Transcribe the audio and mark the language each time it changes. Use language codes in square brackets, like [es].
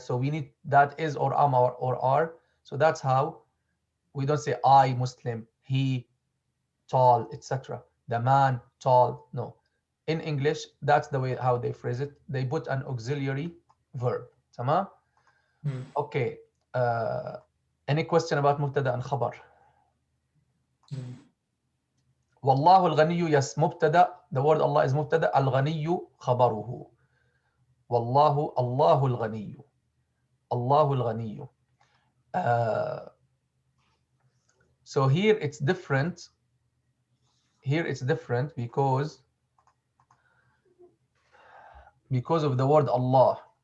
[en] So we need that is or am or are. So that's how we don't say I Muslim, he tall, etc. The man tall. No. In English, that's the way how they phrase it. They put an auxiliary verb. Tamam? Okay. Any question about mubtada and khabar? [ar] والله الغني, yes, مبتدا. [en] The word Allah is مبتدا. [ar] الغني خبره. والله الله الغني. الله الغني. [en] So here it's different. Here it's different because of the word Allah.